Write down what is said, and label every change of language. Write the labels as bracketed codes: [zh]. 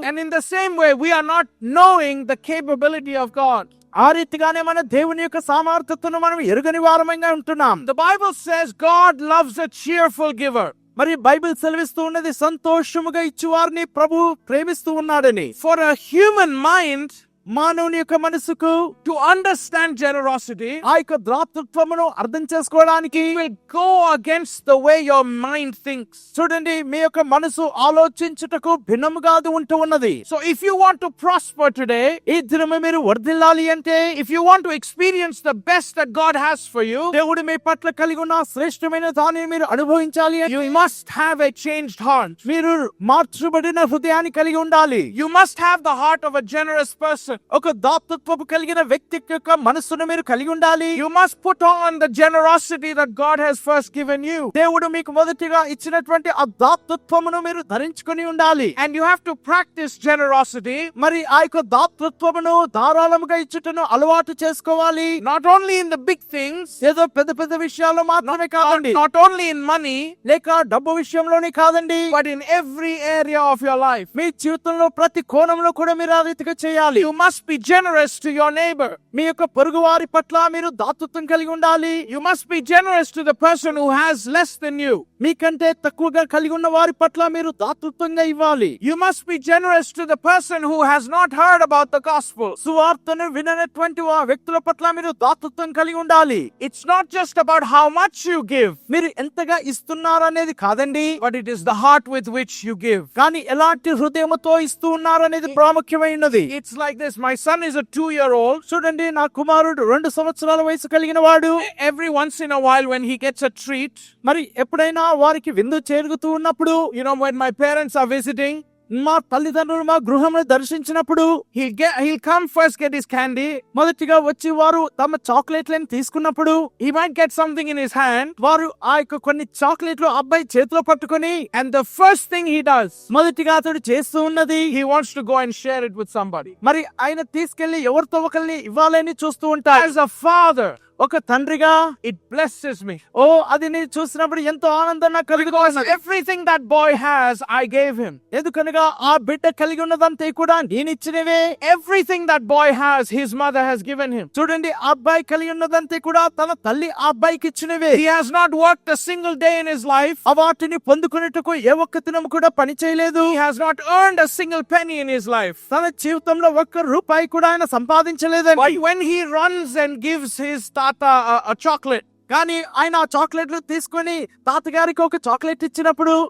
[en] And in the same way, we are not knowing the capability of God. [te] ఆ రీతిగానే మన దేవుని యొక్క సామర్థ్యతను మనం ఎరుగని వారమంగా ఉంటున్నాం. [en] The Bible says God loves a cheerful giver. [te] మరి బైబిల్ సెలవిస్తూ ఉన్నది సంతోషముగా ఇచ్చువారిని ప్రభు ప్రేమిస్తూ ఉన్నాడని. [en] For a human mind [te] మానవుని యొక్క మనసుకు [en] to understand generosity [te] ఆ యొక్క దాతృత్వమును అర్థం చేసుకోవడానికి [en] will go against the way your mind thinks. [te] చూడండి మీ యొక్క మనసు ఆలోచించుటకు భిన్నముగా అది ఉంటూ ఉన్నది. [en] So if you want to prosper today, [te] ఈ దినము మీరు వర్ధిల్లాలి అంటే, [en] if you want to experience the best that God has for you, [te] దేవుడు మీ పట్ల కలిగి ఉన్న శ్రేష్టమైన దానిని మీరు అనుభవించాలి అంటే, [en] you must have a changed heart. [te] మీరు మార్చబడిన హృదయాన్ని కలిగి ఉండాలి. [en] You must have the heart of a generous person. [te] ఒక దాతృత్వపు కలిగిన వ్యక్తి యొక్క మనస్సును మీరు కలిగి ఉండాలి. [en] You must put on the generosity that God has first given you. [te] దేవుడు మీకు మొదటిగా ఇచ్చినటువంటి ఆ దాతృత్వమును మీరు ధరించుకొని ఉండాలి. [en] And you have to practice generosity, [te] మరి ఆ యొక్క దాతృత్వమును ధారాళముగా ఇచ్చుటను అలవాటు చేసుకోవాలి. [en] not only in the big things, [te] ఏదో పెద్ద పెద్ద విషయాల్లో మాత్రమే కాదండి, [en] not only in money, [te] లేక డబ్బు విషయంలోనే కాదండి, [en] but in every area of your life. [te] మీ జీవితంలో ప్రతి కోణంలో కూడా మీరు ఆ రీతిగా చేయాలి. [en] You must be generous to your neighbor. [te] మీ యొక్క పొరుగు వారి పట్ల మీరు దాతృత్వం కలిగి ఉండాలి. [en] You must be generous to the person who has less than you. [te] మీకంటే తక్కువగా కలిగి ఉన్న వారి పట్ల మీరు దాతృత్వంగా ఇవ్వాలి. [en] You must be generous to the person who has not heard about the gospel. [te] సువార్తను విననటువంటి ఆ వ్యక్తుల పట్ల మీరు దాతృత్వం కలిగి ఉండాలి. [en] It's not just about how much you give, [te] మీరు ఎంతగా ఇస్తున్నారనేది కాదండి, [en] but it is the heart with which you give. [te] కానీ ఎలాంటి హృదయంతో ఇస్తూ ఉన్నారనేది ప్రాముఖ్యమైనది. [en] It's like this. My son is a 2-year-old. [te] చూడండి, నా కుమారుడు 2 సంవత్సరాల వయసు కలిగిన వాడు. [en] Every once in a while when he gets a treat, [te] మరి ఎప్పుడైనా వారికి విందు చేరుగుతూ ఉన్నప్పుడు, [en] when my parents are visiting, [te] మా తల్లిదండ్రులు మా గృహంలో దర్శించినప్పుడు [en] he'll come first get his candy. [te] మొదటిగా వచ్చి వారు తమ చాక్లెట్లను తీసుకున్నప్పుడు [en] He might get something in his hand, [te] వారు ఆ యొక్క కొన్ని చాక్లెట్లు అబ్బాయి చేతిలో పట్టుకొని, [en] and the first thing he does, [te] మొదటిగా అతడు చేస్తూ ఉన్నది, [en] he wants to go and share it with somebody. [te] మరి ఆయన తీసుకెళ్లి ఎవరితో ఒకరిని ఇవ్వాలని చూస్తూ ఉంటారు. [en] As a father, [te] ఒక తండ్రిగా [en] it blesses me. [te] ఓ అది నేను చూసినప్పుడు ఎంతో ఆనందం నాకు [en] Because [te] కలుగుతున్నది. [en] everything that boy has, I gave him. [te] ఎందుకనగా ఆ బిడ్డ కలిగి ఉన్నదంతా కూడా నేను ఇచ్చినవే. [en] Everything that boy has, his mother has given him. [te] చూడండి, ఆ అబ్బాయి కలిగి ఉన్నదంతా కూడా తన తల్లి ఆ అబ్బాయికి ఇచ్చినవే. [en] He has not worked a single day in his life. [te] ఆ వాటిని పొందుకునేటకు ఏ ఒక్క దినం కూడా పని చేయలేదు. [en] He has not earned a single penny in his life. [te] తన జీవితంలో ఒక్క రూపాయి కూడా ఆయన సంపాదించలేదండి. [en] But when he runs and gives his tata a chocolate, [te] కానీ ఆయన ఆ చాక్లెట్లు తీసుకొని తాతగారికి ఒక చాక్లెట్ ఇచ్చినప్పుడు,